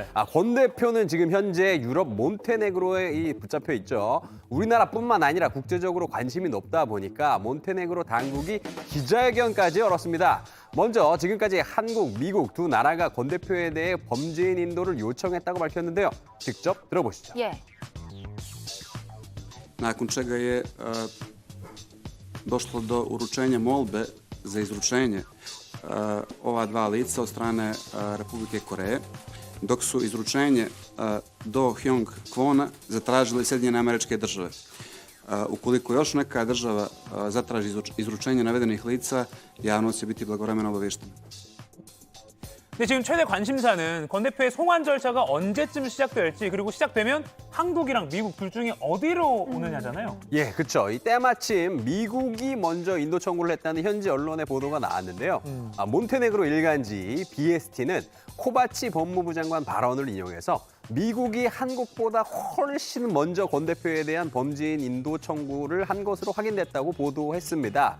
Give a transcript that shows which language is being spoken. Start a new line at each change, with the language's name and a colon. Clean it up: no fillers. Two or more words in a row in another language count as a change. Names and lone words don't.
Korean: 권 대표는 지금 현재 유럽 몬테네그로에 붙잡혀 있죠. 우리나라뿐만 아니라 국제적으로 관심이 높다 보니까 몬테네그로 당국이 기자회견까지 열었습니다. 먼저 지금까지 한국, 미국 두 나라가 권 대표에 대해 범죄인 인도를 요청했다고 밝혔는데요. 직접 들어보시죠. 예.
Serbian: nakon čega je došlo do uručenja molbe za izručenje ova dva lica od strane Republike Koreje, dok su izručenje do Hyong Kwona zatražili Sjedinjene Američke Države. Ukoliko još neka država zatraži izručenje navedenih lica, javnost će biti blagovremeno obaviještena.
Korean: 근데 지금 최대 관심사는 권 대표의 송환 절차가 언제쯤 시작될지, 그리고 시작되면 한국이랑 미국 둘 중에 어디로 오느냐잖아요. 예, 그렇죠. 이 때마침 미국이 먼저 인도 청구를 했다는 현지 언론의 보도가 나왔는데요. 몬테네그로 일간지 BST는 코바치 법무부 장관 발언을 인용해서 미국이 한국보다 훨씬 먼저 권 대표에 대한 범죄인 인도 청구를 한 것으로 확인됐다고 보도했습니다.